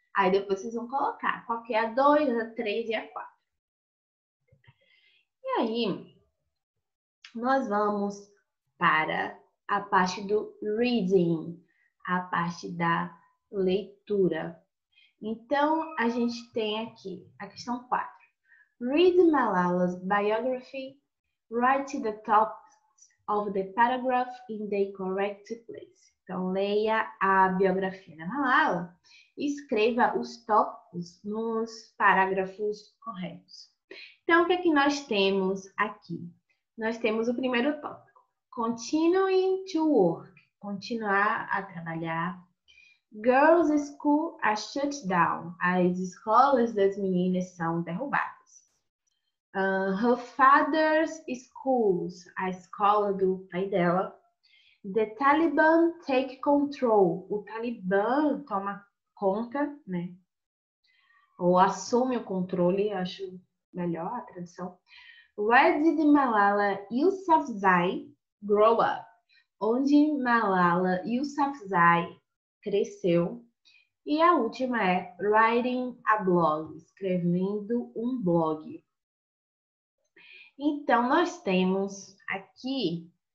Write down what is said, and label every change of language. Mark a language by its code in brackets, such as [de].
[pt] Aí depois vocês vão colocar qual que é a 2, a 3 e a 4. E aí, nós vamos para a parte do reading, a parte da leitura. Então, a gente tem aqui a questão 4. [en] Read Malala's biography. Write the top of the paragraph in the correct place. [pt] Então, leia a biografia da Malala e escreva os tópicos nos parágrafos corretos. Então, o que é que nós temos aqui? Nós temos o primeiro tópico. [en] Continuing to work. [pt] Continuar a trabalhar. [en] Girls' school are shut down. [pt] As escolas das meninas são derrubadas. [en] Her father's schools. [pt] A escola do pai dela. [en] The Taliban take control. [pt] O Talibã toma conta, né? Ou assume o controle, acho melhor a tradução. [en] Where did Malala Yousafzai grow up? [pt] Onde Malala Yousafzai cresceu. E a última é [en] writing a blog, [pt] escrevendo um blog. Então, nós temos aqui